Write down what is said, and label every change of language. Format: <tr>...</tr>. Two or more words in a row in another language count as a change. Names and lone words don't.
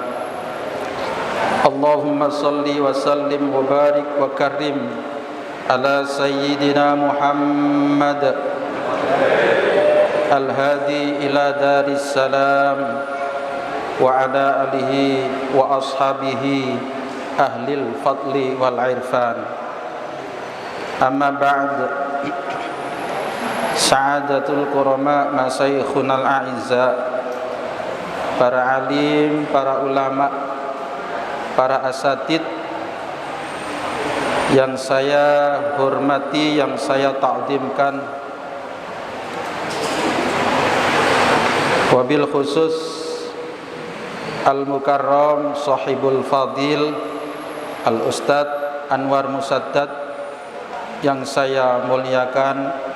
<ar>اللهم صل وسلم وبارك وكرم على سيدنا محمد الهادي إلى دار السلام وعلى آله وأصحابه أهل الفضل والعرفان. أما بعد. سعادة الكرماء مشايخنا الأعزاء,</ar> <id>para alim, para ulama, para asatid yang saya hormati, yang saya ta'zimkan,</id> <ar>وبالخصوص المكرم صاحب الفضيل الأستاذ Anwar Musaddad</ar> <id>yang saya muliakan,</id>